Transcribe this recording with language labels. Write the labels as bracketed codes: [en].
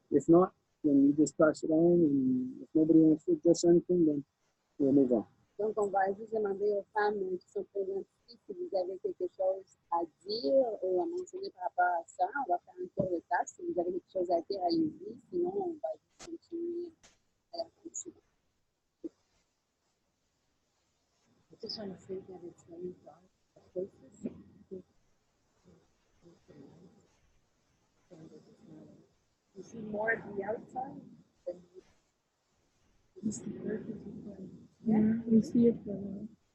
[en] If not, then you just pass it on, and if nobody wants to address anything, then we'll move on. [fr] Donc, on va juste demander aux femmes qui sont présentes ici si vous avez quelque chose à dire ou à mentionner par rapport à ça. On va faire un tour de table. Si vous avez quelque chose à dire, allez-y. Sinon, on va continuer à la fin suivante. [en] I just want to say that it's very dark places. You see more of the outside than you see the earth is different. Yeah, we see it from